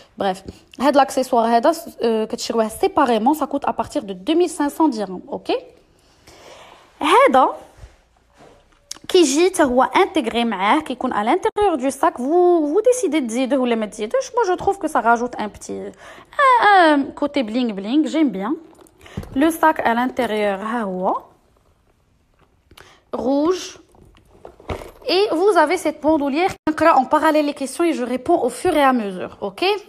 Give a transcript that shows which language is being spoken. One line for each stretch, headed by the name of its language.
French: Bref, l'accessoire que tu vois séparément, ça coûte à partir de 2500 dirhams, ok?
Arabic: هذا كيجي هو
French: intégré
Arabic: معاه كيكون
French: à l'intérieur du sac. Vous décidez de
Arabic: تزيدوه ولا ما تزيدوش.
French: Moi je trouve que ça rajoute un petit côté bling bling, j'aime bien. Le sac à l'intérieur rouge. Et vous avez cette bandoulière. En parallèle les questions et je réponds au fur et à mesure, ok?